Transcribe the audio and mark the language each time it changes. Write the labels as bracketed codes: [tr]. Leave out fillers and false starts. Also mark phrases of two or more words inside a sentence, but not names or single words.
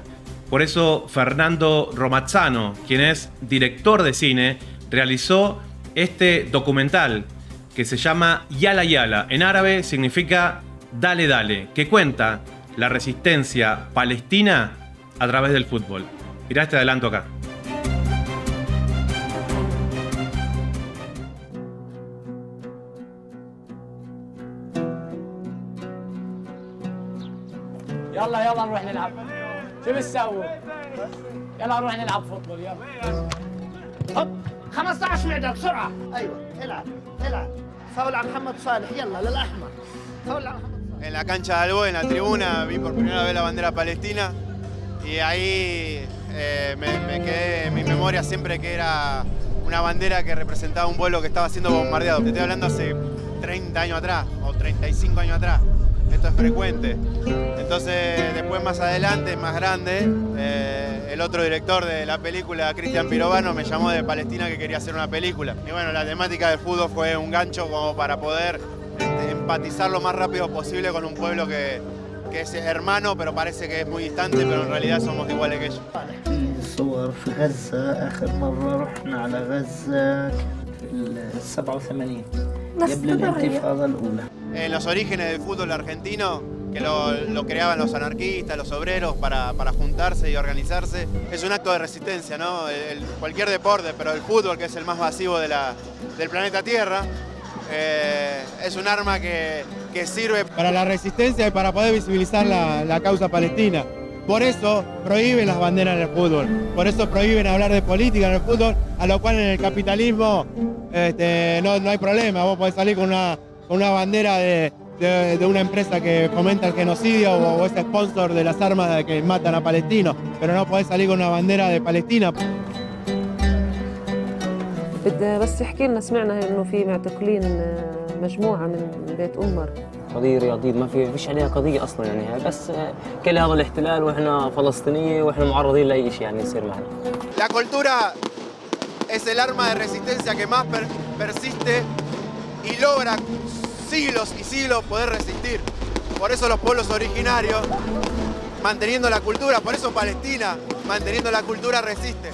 [es] Por eso Fernando Romazzano, quien es director de cine, realizó este documental que se llama Yala Yala. En árabe significa Dale Dale, que cuenta la resistencia palestina a través del fútbol. Mirá este adelanto acá. [ar] يلا يلا نروح نلعب شو بتسووا؟ يلا نروح نلعب فوتبول يلا هوب 15 معدة بسرعة ايوه العب فاول على محمد صالح يلا للاحمر فاول على محمد صالح. [es] En la cancha de Albo, en la tribuna, vi por primera vez la bandera palestina y ahí me quedé en mi memoria siempre que era una bandera que representaba un pueblo que estaba siendo bombardeado. Te estoy hablando hace 30 años atrás o 35 años atrás. Esto es frecuente. Entonces, después más adelante, más grande, el otro director de la película, Cristian Pirovano, me llamó de Palestina que quería hacer una película. Y bueno, la temática del fútbol fue un gancho como para poder empatizar lo más rápido posible con un pueblo que es hermano, pero parece que es muy distante, pero en realidad somos iguales que ellos. [ar] صور في غزة آخر مرة رحنا على غزة في 87 قبل الانتفاضة الأولى. [es] En los orígenes del fútbol argentino, que lo creaban los anarquistas, los obreros para juntarse y organizarse, es un acto de resistencia, ¿no? Cualquier deporte, pero el fútbol, que es el más masivo del planeta Tierra, es un arma que sirve para la resistencia y para poder visibilizar la causa palestina. Por eso prohíben las banderas en el fútbol, por eso prohíben hablar de política en el fútbol, a lo cual en el capitalismo no hay problema. Vos podés salir con una bandera de una empresa que fomenta el genocidio o es sponsor de las armas que matan a palestinos, pero no podés salir con una bandera de Palestina. [ar] بس احكي لنا سمعنا انه في معتقلين مجموعه من بيت أمر. قضية رياضية ما فيش عليها قضية أصلا يعني بس كل هذا الاحتلال وإحنا فلسطينية وإحنا معرضين لأي شيء يعني يصير معنا. [es] La cultura es el arma de resistencia que más persiste y logra siglos y siglos poder resistir. Por eso los pueblos originarios, manteniendo la cultura, por eso Palestina, manteniendo la cultura resiste.